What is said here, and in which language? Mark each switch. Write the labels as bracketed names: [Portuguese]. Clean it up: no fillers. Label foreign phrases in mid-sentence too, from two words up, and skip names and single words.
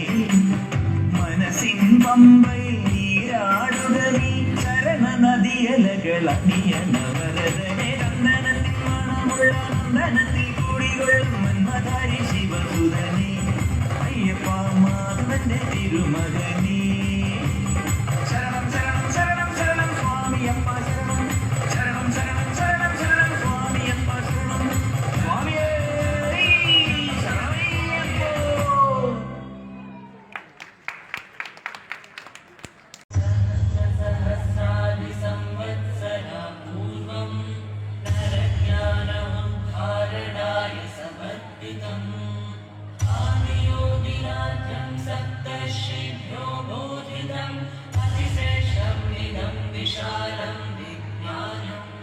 [Malayalam] മനസ്സിൻ പമ്പയിൽ നീരാടുക നീ ശരണ നദിയലകൾ അണിയണ വരദനെ നന്ദനത്തിൻ മണമുള്ള നന്ദനത്തിൽ കൂടികൊള്ളും മന്മധാരി ശിവസുതനെ അയ്യപ്പ മാധവന്റെ തിരുമകനെ ശരണം ശരണം ശരണം ശരണം സ്വാമിയപ്പ ശരണം ശരണം ശരണം ശരണം ശരണം സ്വാമിയപ്പ ശരണം സ്വാമിയേ ശരണമയ്യപ്പോ [Sanskrit] सहस्राणि संवत्सरापूर्वं नरज्ञानम् धारणाय समर्पितम् आदियोगिराज्यं सप्तर्षिभ्यो बोधितम् अतिशेषम् इदं विशालं विज्ञानम्